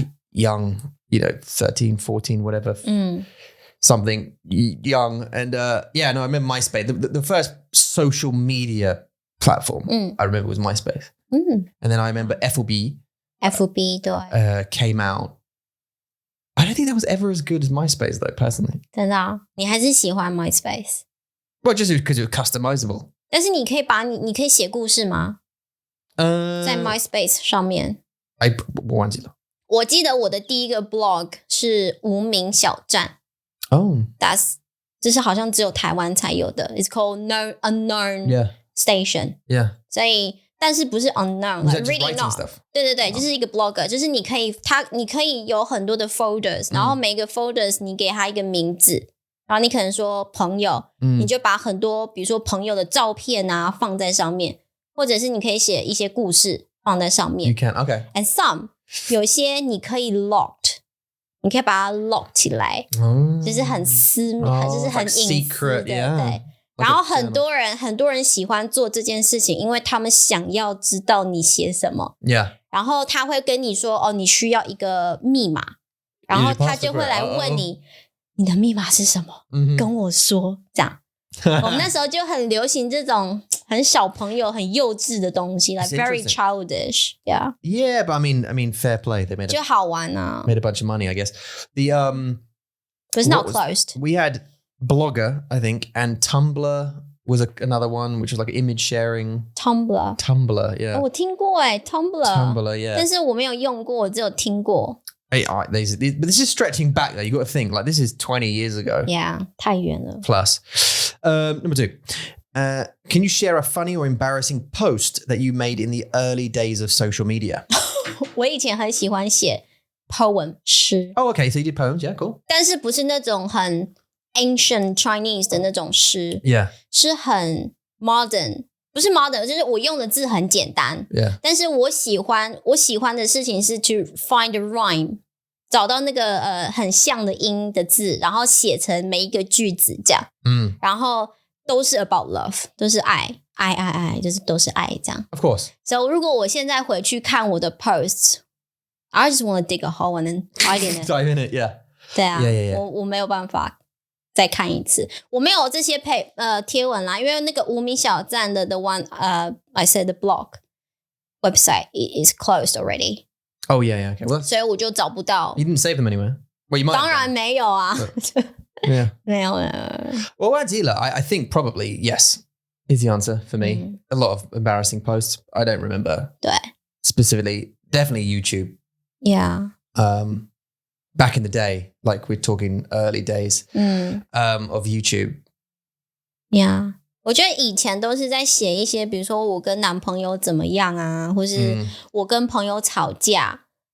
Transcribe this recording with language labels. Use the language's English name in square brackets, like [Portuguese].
[English] Young, 13, 14, whatever. Something young. And I remember MySpace. The first social media platform I remember was MySpace. And then I remember FB [Chinese] 对 [English] came out. I don't think that was ever as good as MySpace, though, personally. [Chinese] 真的啊，你还是喜欢 MySpace？ [English] Well, just because it was customizable. [Chinese] 但是你可以写故事吗？在 MySpace 上面，我忘记了。我记得我的第一个 blog 是无名小站。这是好像只有台湾才有的。 [English] It's called Unknown Station. Yeah. [Chinese] 所以，但是不是 unknown, [English] like really not. Stuff? [Chinese] 对，就是一个 blogger， 就是你可以有很多的 folders， 然后每个 folders 你给它一个名字，然后你可能说朋友，你就把很多比如说朋友的照片啊放在上面，或者是你可以写一些故事放在上面。 [English] You can, okay. And some [Chinese] 有些你可以 locked， 你可以把它 lock 起来，就是很私密，就是很隐私的，对。然后很多人喜欢做这件事情，因为他们想要知道你写什么。 [English] Yeah. [Chinese] 然后他会跟你说，你需要一个密码，然后他就会来问你，你的密码是什么？跟我说，这样。我们那时候就很流行这种很小朋友、很幼稚的东西 ， [English] like very childish. Yeah. Yeah, but I mean, fair play. They made [Chinese] 就好玩啊。 [English] Made a bunch of money, I guess. But it's not closed. We had Blogger, I think, and Tumblr was another one, which was like image sharing. Tumblr, yeah. [Chinese] 我听过Tumblr, [English] yeah. [Chinese] 但是我没有用过，我只有听过。 [English] But this is stretching back though. You got to think like this is 20 years ago. [Chinese] Yeah, 太远了。 [English] Plus, number 2. Can you share a funny or embarrassing post that you made in the early days of social media? [Chinese] 我以前很喜欢写 poem 诗。 [English] Oh, okay. So you did poems, yeah, cool. [Chinese] 但是不是那种很 [English] ancient Chinese [Chinese] 的那种诗， [English] Yeah. [Chinese] 是很 modern， 不是 modern， 就是我用的字很简单。 [English] Yeah. [Chinese] 但是我喜欢的事情是 [English] to find a rhyme， [Chinese] 找到那个很像的音的字，然后写成每一个句子这样。然后都是 [English] about love， [Chinese] 都是爱，就是都是爱这样。 [English] Of course. So [Chinese] 如果我现在回去看我的 [English] posts，I just want to dig a hole and then dive in it, yeah. [Chinese] 对啊 [English] Yeah. [Chinese] 我没有办法再看一次，我没有这些贴文啦，因为那个无名小站的 [English] the one I said the blog website is closed already. Oh yeah, okay. Well, [Chinese] 所以我就找不到。 [English] You didn't save them anywhere? Well, you might. [Chinese] 当然没有啊。 [English] Yeah. [Chinese] 没有。 [English] Well, I think probably yes is the answer for me. A lot of embarrassing posts. I don't remember. [Chinese] 对。 [English] Specifically, definitely YouTube. Yeah. Back in the day, like we're talking early days of YouTube. Yeah. [Chinese] 我觉得以前都是在写一些，比如说我跟男朋友怎么样啊，或是我跟朋友吵架。